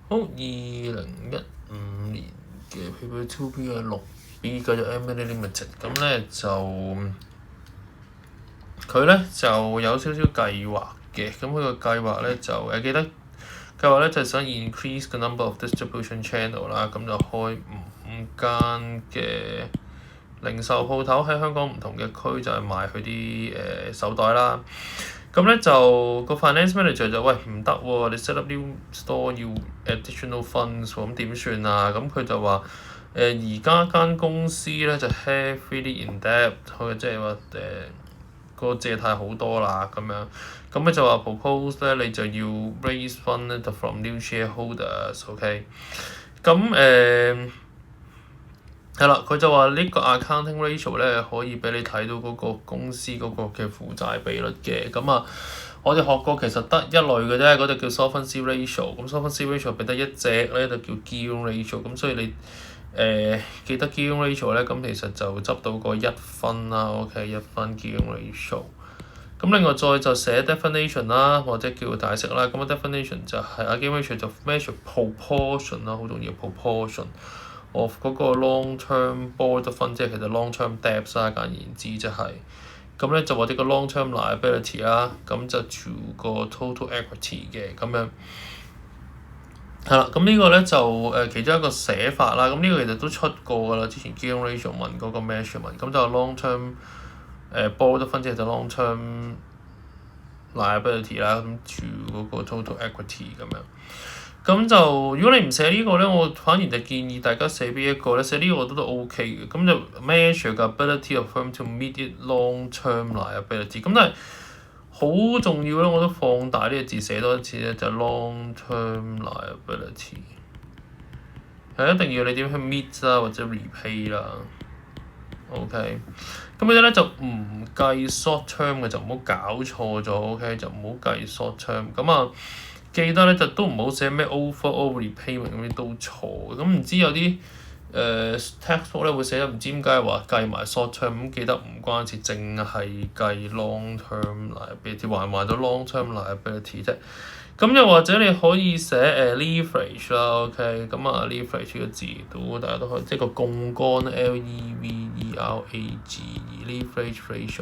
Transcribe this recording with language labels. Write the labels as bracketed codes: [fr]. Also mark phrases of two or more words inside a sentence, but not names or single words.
[yue] 好，2015年嘅 Paper 2B 係6B 繼續 M&A Limited， 咁咧就佢咧就有少少計劃嘅，咁佢個計劃咧就記得計劃咧就係想 [en] increase the number of distribution channel [yue] 啦，咁就開5間嘅零售鋪頭喺香港唔同嘅區就係賣佢啲手袋啦。咁咧就個 [en] finance manager [yue] 就喂唔得喎，你 [en] set up new store [yue] 要 [en] additional funds [yue] 喎，咁點算啊？咁佢就話而家間公司咧就 [en] heavily in debt， [yue] 佢即係話個借貸好多啦咁樣，咁咧就話 propose 咧你就要 [en] raise fund [yue] 咧就 [en] from new shareholders， [yue] OK，咁係啦，佢就話呢個 [en] accounting ratio [yue] 咧可以俾你睇到嗰個公司嗰個嘅負債比率嘅，咁啊我哋學過其實得一類嘅啫，嗰隻叫 [en] solvency ratio， [yue] 咁 [en] solvency ratio [yue] 俾得一隻咧就叫 [en] gearing ratio， [yue] 咁所以你記得 [en] gearing ratio [yue] 咧，咁其實就執到個1分啦 ，OK 1分 [en] gearing ratio。 [yue] 咁另外再就寫 definition 啦，或者叫解釋啦，咁個 definition 就係 [en] gearing ratio [yue] 就 [en] measure proportion [yue] 啦，好重要 [en] proportion of [yue] 嗰個 [en] long term borrowed fund， [yue] 即係其實 [en] long term debts [yue] 啦，簡言之就係、是。咁咧就或者個 [en] long term liability [yue] 啦，咁就 to 個 [en] total equity [yue] 嘅咁樣。係啦，咁呢個咧就其中一個寫法啦，咁呢個其實都出過㗎啦，之前 [en] gearing ratio [yue] 問嗰個 measurement，咁就 [en] long term borrowed fund [yue] 即係就 [en] long term liability [yue] 啦，咁 to 嗰個 [en] total equity [yue] 咁樣。咁就如果你唔寫呢個咧，我反而就建議大家寫邊一個咧？寫呢個我覺得都 OK 嘅。 [en] 咁就 measure the ability of firm to meet its long-term liability。 [yue] 咁但係好重要咧，我都放大呢個字寫多一次咧，就係 [en] long-term liability。 [yue] 係一定要你點去 meet 啦，或者 repay 啦。OK。咁嗰啲咧就唔計 [en] short term [yue] 嘅，就唔好搞錯咗。OK， 就唔好計 [en] short term。 [yue] 咁啊。記得咧就都唔好寫咩 [en] overall repayment [yue] 嗰啲都錯，咁唔知有啲textbook 咧會寫得唔知點解話計埋 [en] short term， [yue] 咁記得唔關事，淨係計 [en] long term liability， [yue] 還到 [en] long term liability [yue] 啫。咁又或者你可以寫leverage 啦 ，OK， 咁啊 leverage 個字都大家都可以，即係個槓桿 [en] leverage ratio。